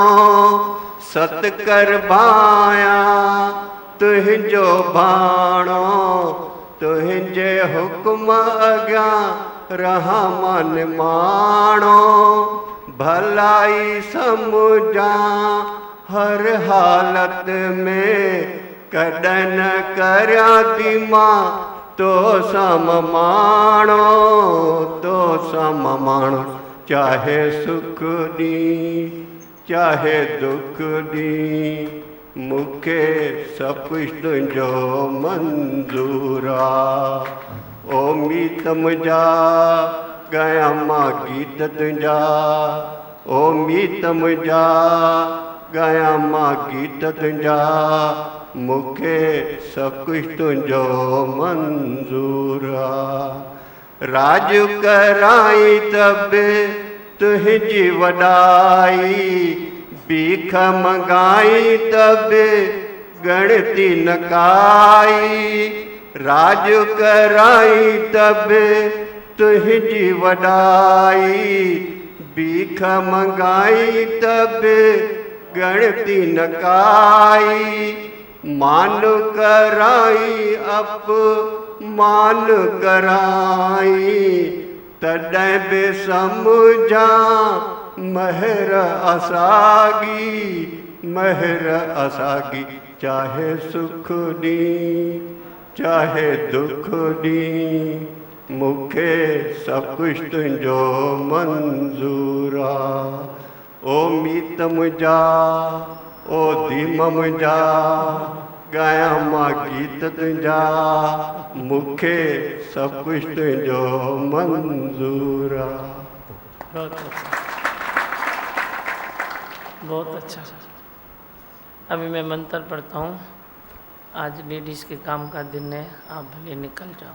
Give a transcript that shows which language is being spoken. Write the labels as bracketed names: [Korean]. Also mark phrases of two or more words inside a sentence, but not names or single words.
[Sindhi] सत कर भाया तुंहिंजो भाणो, तुंहिंजे हुक्म अॻियां रहां मां निमाणो। भलाई समुझां हर हालत में, कॾहिं न करियां थी मां तो सममाणो, तो सममाणो। चाहे सुख दी, चाहे दुख दी, मुखे सब कुछ तुंहिंजो मंजूर आ। ओ मीत मुंहिंजा गाया मां गीत तुंहिंजा, ओ मीत मुंहिंजा गाया मां गीत तुंहिंजा, मुखे सब कुछ तुंहिंजो मंजूर आ। राज कराई तब तुंहिंजी वॾाई, भीख मंगाई तब गणती न काई। राज कराई तब तुंहिंजी वॾाई, भीख मंगाई तब गणती न काई। मान कराई अपमान कराई, तॾहिं बि समझां महर असागी, महर असागी। चाहे सुख दी, चाहे दुख दी, मुखे सब कुछ तुंहिंजो मंजूर आ। ओ मीत मुंहिंजा, ओ दीम मुंहिंजा गाया मां गीत तुंहिंजा, मुखे सब कुछ तुंहिंजो मंजूर आ। [Hindi] बहुत अच्छा। अभी मैं मंत्र पढ़ता हूँ। आज लेडीज़ के काम का दिन है, आप भले निकल जाओ।